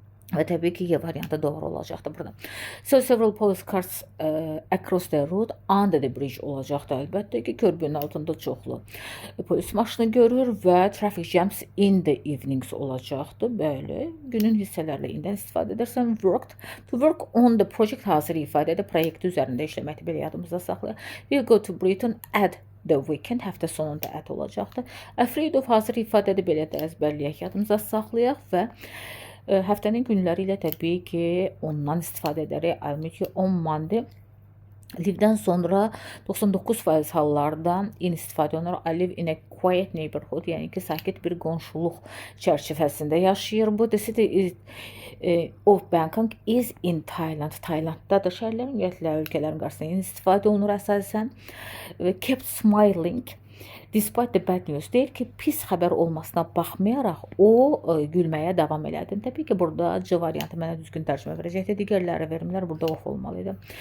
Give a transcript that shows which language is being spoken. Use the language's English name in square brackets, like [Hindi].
[Azerbaijani] Və təbii ki, Y variantı doğru olacaqdır burada. [English] So several police cars across the road under the bridge olacaqdır. [Azerbaijani] Əlbəttə ki, körpünün altında çoxlu polis maşını görür və [English] traffic jams in the evenings [Azerbaijani] olacaqdır. Bəli, günün hissələrlə indən istifadə edərsən. Worked. [English] To work on the project [Azerbaijani] hazır ifadədə proyekti üzərində işləməkdir. Belə yadımızda saxlayaq. [English] We'll go to Britain at the weekend. [Azerbaijani] Həftə sonunda at olacaqdır. [English] Afraid of [Azerbaijani] hazır ifadədə belə də əzbərləyək, yadımızda saxlayaq və həftənin günləri ilə təbii ki, ondan istifadə edərək. [English] I'll meet you on Monday [Azerbaijani] Live-dən sonra 99% hallarda in istifadə olunur. [English] I live in a quiet neighborhood, [Azerbaijani] yəni ki, sakit bir qonşuluq çərçivəsində yaşayır. [English] Bu the city is, of Bangkok is in Thailand. [Azerbaijani] Taylanddadır. Şəhərlərin, ümumiyyətlə, ölkələrin qarşısında in istifadə olunur əsasən. [English] Kept smiling. Despite the bad news, [Azerbaijani] deyir ki, pis xəbər olmasına baxmayaraq o gülməyə davam elədi. Təbii ki, burada C variantı mənə düzgün tərcümə verəcəkdir. Digərləri verimlər burada off olmalıydı.